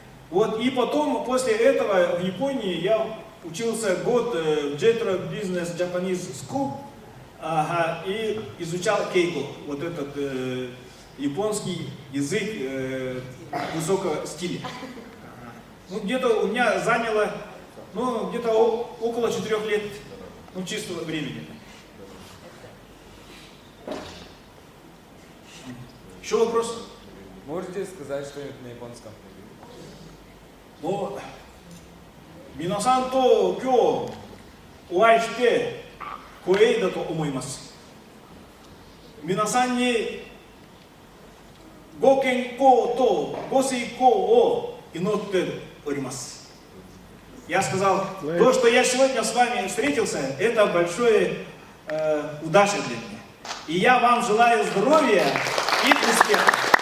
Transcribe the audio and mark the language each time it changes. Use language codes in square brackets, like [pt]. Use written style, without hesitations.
[ru] Вот, и потом, после этого, в Японии я учился год в Jetro Business Japanese School, ага, и изучал кейго, вот этот японский язык высокого стиля. Ага. Ну, где-то у меня заняло, ну, где-то около 4 лет, ну, чистого времени. Еще вопрос? Можете сказать что-нибудь на японском? [ja] Ну, 皆さんと今日お会いして光栄だと思います。皆さんにご健康とご成功を祈っております。 [ru] Я сказал, то, что я сегодня с вами встретился, это большое удача для меня. И я вам желаю здоровья и успеха.